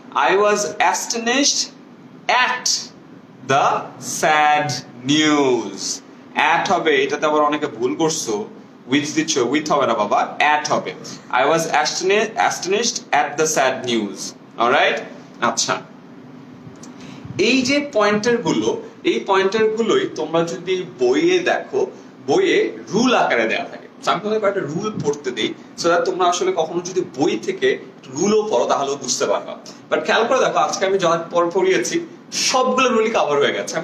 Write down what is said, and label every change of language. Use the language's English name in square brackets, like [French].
[English] I was astonished at the sad news. [Bangla] At হবে, এটাতে আবার অনেকে ভুল করছো, উইথ দিচ্ছ, উইথ হবে না বাবা, at হবে। [English] I was astonished at the sad news. Alright? [Bangla] আচ্ছা, এই যে পয়েন্টার গুলো, এই পয়েন্টার গুলোই তোমরা যদি বইয়ে দেখো, বইয়ে রুল আকারে দেওয়া থাকে। আমি তোমাদের কয়েকটা রুল পড়তে দিই, [English] so that [Bangla] তোমরা আসলে কখনো যদি বই থেকে রুলও পড়ো তাহলেও বুঝতে পারবা। বাট খেয়াল করে দেখো, আজকে আমি যা পড়িয়েছি সবগুলো রুলই কভার হয়ে গেছে।